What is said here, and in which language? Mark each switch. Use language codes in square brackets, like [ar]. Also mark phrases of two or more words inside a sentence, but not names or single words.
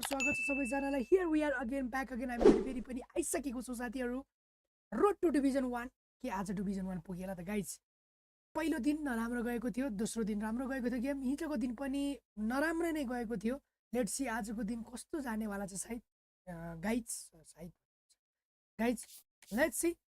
[ne] स्वागत छ सबैजनालाई। [en] Here we are again, back again. [ne] हामी फेरि पनि आइसकेको छौँ साथीहरू। [en] Road to Division 1 [ne] के आज डिभिजन 1 पुगेला त गाइज। पहिलो दिन नराम्रो गएको थियो, दोस्रो दिन राम्रो गएको थियो गेम, हिजोको दिन पनि नराम्रो नै गएको थियो। [en] let's see [ne] आजको दिन कस्तो जानेवाला छ सायद गाइज [en] let's see.